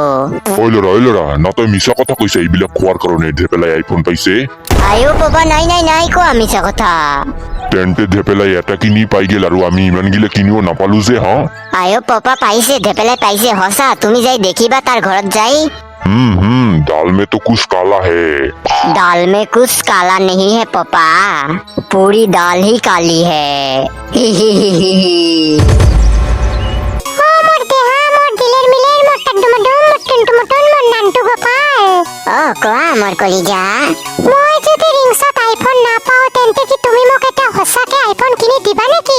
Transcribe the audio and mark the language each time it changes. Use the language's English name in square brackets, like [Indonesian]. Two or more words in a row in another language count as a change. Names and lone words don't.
[Assamese] ঐ ল'ৰা না তই মিছা কথা কৈছা এইবিলাক খোৱাৰ কাৰণে ধেপেলাই আইফোন পাইছে আইও পাপা নাই কোৱা মিছা কথা তেন্তে ধেপেলাই এটা কিনি পাই গেল আৰু আমি ইমান গিলা কিনিও নাপালো যে হা আইও পাপা পাইছে ধেপেলাই পাইছে সঁচা তুমি যাই দেখিবা তাৰ ঘৰত যাই [Hindi] दाल में तो कुछ काला है दाल में कुछ काला नहीं है पापा पूरी दाल ही काली है [Assamese] কোৱা মোৰ কলিজা মই যদি ৰিংছত আইফোন নাপাও তেন্তে কি তুমি মোক এটা সঁচাকে আইফোন কিনি দিবা নেকি